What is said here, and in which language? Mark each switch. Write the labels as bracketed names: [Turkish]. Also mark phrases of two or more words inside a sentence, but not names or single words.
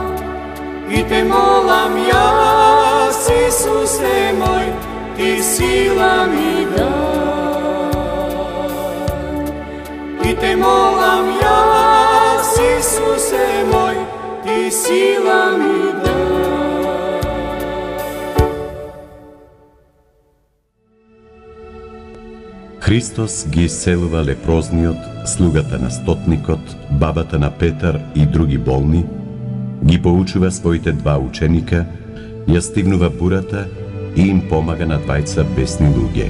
[Macedonian] I te molam jas, Isuse moj, ti sila mi daj. I te molam jas, Isuse moj, ti sila mi daj. Христос ги исцелува лепрозниот, слугата на стотникот, бабата на Петар и други болни, ги поучува своите два ученика, ја стигнува бурата и им помага на двајца бесни луѓе.